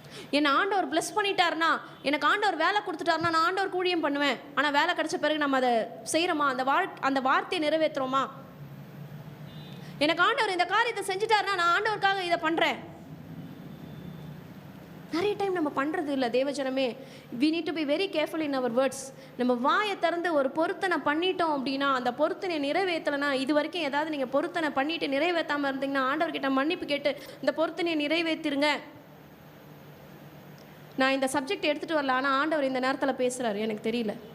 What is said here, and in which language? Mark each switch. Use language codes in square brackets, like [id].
[ta] என்னை ஆண்டவர் பிளஸ் பண்ணிட்டாருன்னா, எனக்கு ஆண்டவர் வேலை கொடுத்துட்டாருன்னா நான் ஆண்டவர் ஊழியம் பண்ணுவேன். ஆனால் வேலை கிடைச்ச பிறகு நம்ம அதை செய்கிறோமா? அந்த வார்த்தையை நிறைவேற்றுறோமா? எனக்கு ஆண்டவர் இந்த காரியத்தை செஞ்சுட்டாருன்னா நான் ஆண்டவருக்காக இதை பண்ணுறேன். நிறைய டைம் நம்ம பண்ணுறது இல்லை தேவஜனமே. [en] we need to be very careful in our words. [ta] நம்ம வாயை திறந்து ஒரு பொருத்தனை பண்ணிட்டோம் அப்படின்னா, அந்த பொருத்தனை நிறைவேற்றலைன்னா, இது வரைக்கும் ஏதாவது நீங்கள் பொருத்தனை பண்ணிட்டு நிறைவேற்றாமல் இருந்தீங்கன்னா ஆண்டவர்கிட்ட மன்னிப்பு கேட்டு இந்த பொருத்தனையை நிறைவேற்றிருங்க. நான் இந்த சப்ஜெக்ட் எடுத்துகிட்டு வரல, ஆனால் ஆண்டவர் இந்த நேரத்தில் பேசுகிறாரு, எனக்கு தெரியல.